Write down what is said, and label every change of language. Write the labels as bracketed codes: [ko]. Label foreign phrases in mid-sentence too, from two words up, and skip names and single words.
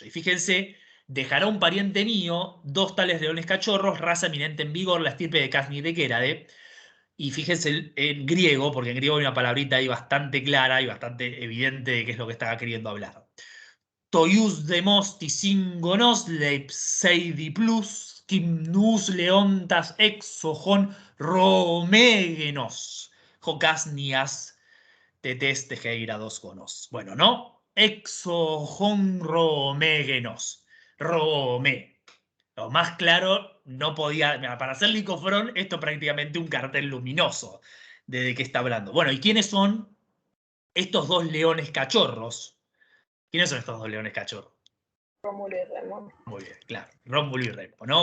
[es] Y fíjense, dejará un pariente mío, 2 tales leones cachorros, raza eminente en vigor, la estirpe de Casni de Quérade. Y fíjense en griego, porque en griego hay una palabrita ahí bastante clara y bastante evidente de qué es lo que estaba queriendo hablar. [el] τοιοὺς δ᾽ ἐμός τις σύγγονος λείψει διπλοῦς, σκύμνους λέοντας ἔξοχον ῥώμῃ γένος, Καστνίας τε τῆς τε Χοιράδος γόνος. [es] Bueno, ¿no? [el] ἔξοχον ῥώμῃ γένος. [es] Romé. Lo más claro, no podía. Para hacer Licofrón, esto es prácticamente un cartel luminoso de qué está hablando. Bueno, ¿y quiénes son estos 2 leones cachorros? ¿Quiénes son estos 2 leones cachorros? Rómulo y Remo. Muy bien, claro, Rómulo y Remo, ¿no?